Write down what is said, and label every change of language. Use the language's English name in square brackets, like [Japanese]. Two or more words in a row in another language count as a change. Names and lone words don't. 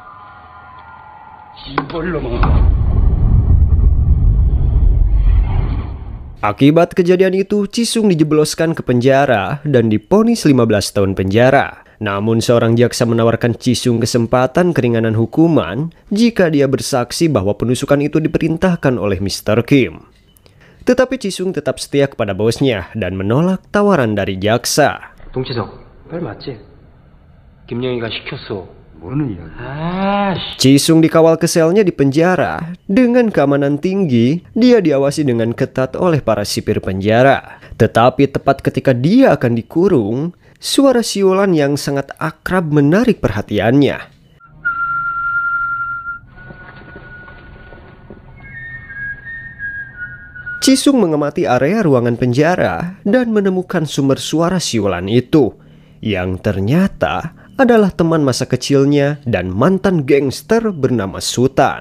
[Indonesian] Akibat kejadian itu, Chi-sung dijebloskan ke penjara dan divonis 15 tahun penjara. Namun seorang jaksa menawarkan Chi-sung kesempatan keringanan hukuman jika dia bersaksi bahwa penusukan itu diperintahkan oleh Mr. Kim. Tetapi Chi-sung tetap setia kepada bosnya dan menolak tawaran dari jaksa. [Korean] 동치석, 빨리 맞지? 김영희가 시켰어. 모르는 이야기. [Indonesian] Chi-sung dikawal ke selnya di penjara. Dengan keamanan tinggi, dia diawasi dengan ketat oleh para sipir penjara. Tetapi tepat ketika dia akan dikurung, suara siulan yang sangat akrab menarik perhatiannya. Chi-sung mengamati area ruangan penjara dan menemukan sumber suara siulan itu, yang ternyata adalah teman masa kecilnya dan mantan gangster bernama Sutan.